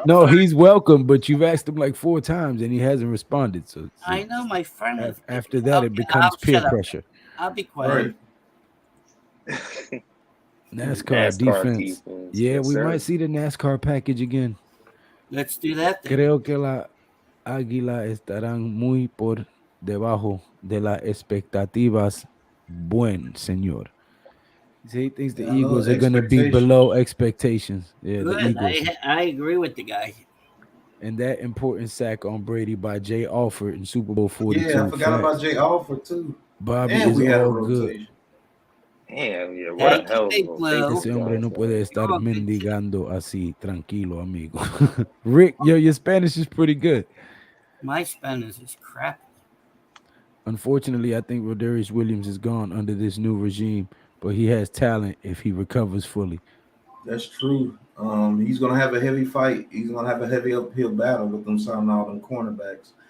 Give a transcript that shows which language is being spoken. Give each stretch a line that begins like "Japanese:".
English: No, he's welcome, but you've asked him like 4 times and he hasn't responded. So I know my friend. After that, it becomes peer pressure. I'll be quiet. Right. NASCAR defense. Yeah, we might see the NASCAR package again. Let's do that. Then.
Spanish: Creo que la Águila estarán muy por debajo de las expectativas. Buen señor.
English: He thinks the Eagles are going to be below expectations. Yeah, good. The Eagles. I agree with the guy. And that important sack on Brady by Jay Alford in Super Bowl 42. Yeah, I forgot about Jay Alford too. Bobby and is we had all a rotation. good. Damn, yeah, what a hell of
Spanish: Ese hombre no puede estar mendigando así, tranquilo, amigo.
English: Rick, your Spanish is pretty good. My Spanish is crap. Unfortunately, I think Rodarius Williams is gone under this new regime, but he has talent if he recovers fully. That's true. He's going to have a heavy fight. He's going to have a heavy uphill battle with them signing all them cornerbacks.